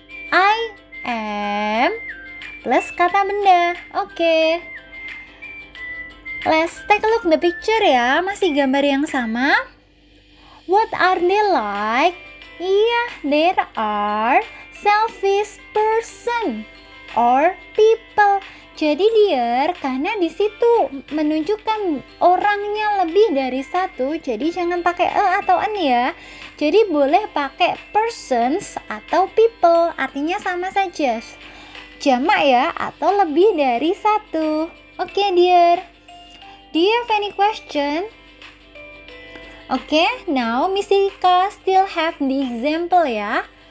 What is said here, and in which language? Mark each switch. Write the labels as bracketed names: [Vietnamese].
[English] I am plus [Indonesian] kata benda. [English] Oke. Let's take a look the picture ya. [Indonesian] Masih gambar yang sama. [English] What are they like? Iya, there are selfish person or people. [Indonesian] Jadi dear, karena di situ menunjukkan orangnya lebih dari satu, jadi jangan pakai atau an ya. Jadi boleh pakai persons atau people, artinya sama saja. Jamak ya, atau lebih dari satu. [English] Oke dear, do you have any question? Oke, now Miss Ika still have the example ya.